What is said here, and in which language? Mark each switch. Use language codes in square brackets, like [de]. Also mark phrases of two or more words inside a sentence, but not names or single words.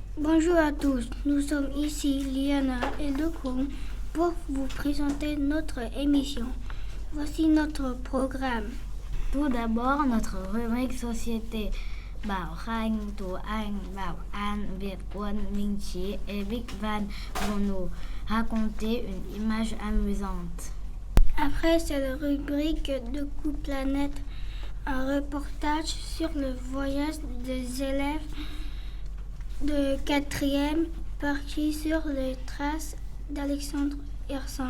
[fr] Bonjour à tous, nous sommes ici Liana et Lecombe pour vous présenter notre émission. Voici notre programme. Tout d'abord, notre rubrique société. Bảo Khanh, Tú Anh, Bảo An, Việt Quân, Minh Trí et Big Van vont nous raconter une image amusante. Après, c'est la rubrique de Coup Planète, un reportage sur le voyage des élèves de 4e partis sur les traces d'Alexandre Hersan.